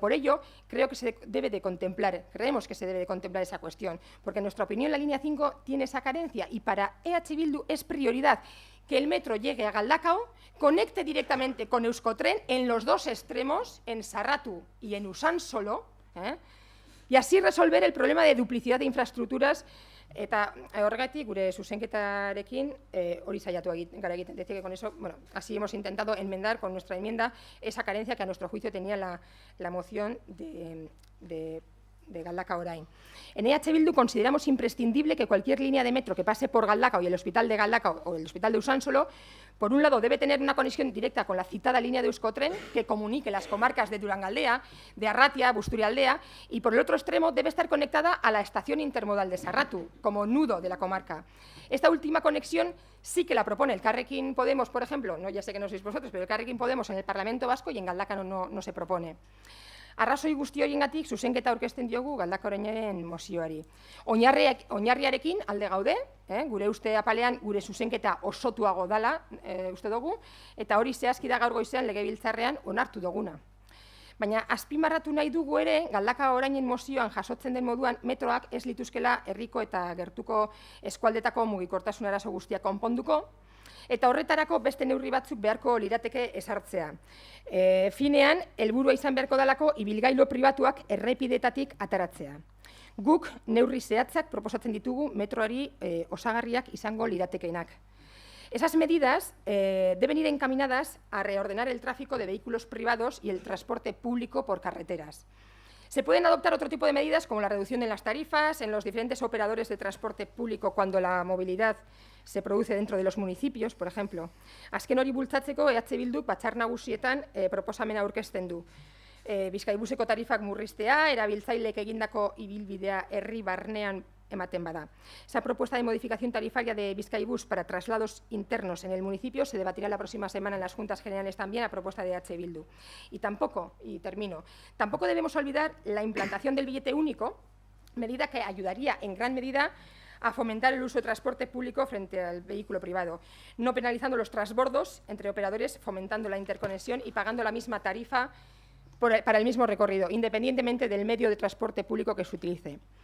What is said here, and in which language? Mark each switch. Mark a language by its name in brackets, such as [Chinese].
[Spanish] Por ello, creo que se debe de contemplar, creemos que se debe de contemplar esa cuestión, porque en nuestra opinión la línea 5 tiene esa carencia y para EH Bildu es prioridad que el metro llegue a Galdakao, conecte directamente con Euskotren en los dos extremos, en Sarratu y en Usansolo, y así resolver el problema de duplicidad de infraestructuras. [Basque] Eta horregatik gure zuzenketarekin hori saiatu gara egiten. [Spanish] Decía que con eso, bueno, así hemos intentado enmendar con nuestra enmienda esa carencia que a nuestro juicio tenía la moción de Galdakao Orain. En EH Bildu consideramos imprescindible que cualquier línea de metro que pase por Galdakao y el hospital de Galdakao o el hospital de Usansolo, por un lado debe tener una conexión directa con la citada línea de Euskotren que comunique las comarcas de Durangaldea, de Arratia, Busturialdea, y por el otro extremo debe estar conectada a la estación intermodal de Sarratu, como nudo de la comarca. Esta última conexión sí que la propone el Elkarrekin Podemos, por ejemplo, no, ya sé que no sois vosotros, pero el Elkarrekin Podemos en el Parlamento Vasco y en Galdakao no se propone. [Basque] Arrazoi guzti horiengatik zuzenketa aurkezten diogu Galdakao Orainaren mozioari. Oinarriarekin alde gaude, gure uste apalean gure zuzenketa osotuago dala uste dugu, eta hori zehazki da gaur goizean legebiltzarrean onartu duguna. Baina azpimarratu nahi dugu ere, Galdakao Orainen mozioan jasotzen den moduan metroak ez lituzkela herriko eta gertuko eskualdetako mugikortasun arazo guztiak konponduko, eta horretarako beste neurri batzuk beharko lirateke ezartzea. Finean, helburua izan beharko dalako ibilgailu pribatuak errepidetatik ataratzea. Guk neurri zehatzak proposatzen ditugu metroari osagarriak izango liratekeenak. [Spanish] Esas medidas deben ir encaminadas a reordenar el tráfico de vehículos privados y el transporte público por carreteras. Se pueden adoptar otro tipo de medidas como la reducción de las tarifas en los diferentes operadores de transporte público cuando la movilidad se produce dentro de los municipios, por ejemplo. [Basque] Azken hori bultzatzeko EH Bildu batzar nagusietan proposamena aurkezten du. Bizkaibuseko tarifak murriztea, erabiltzaileek egindako ibilbidea herri barnean ematen bada. [Spanish] Esa propuesta de modificación tarifaria de Bizkaibus para traslados internos en el municipio se debatirá la próxima semana en las Juntas Generales también a propuesta de EH Bildu. Y tampoco debemos olvidar la implantación del billete único, medida que ayudaría en gran medida a fomentar el uso de transporte público frente al vehículo privado, no penalizando los transbordos entre operadores, fomentando la interconexión y pagando la misma tarifa para el mismo recorrido, independientemente del medio de transporte público que se utilice.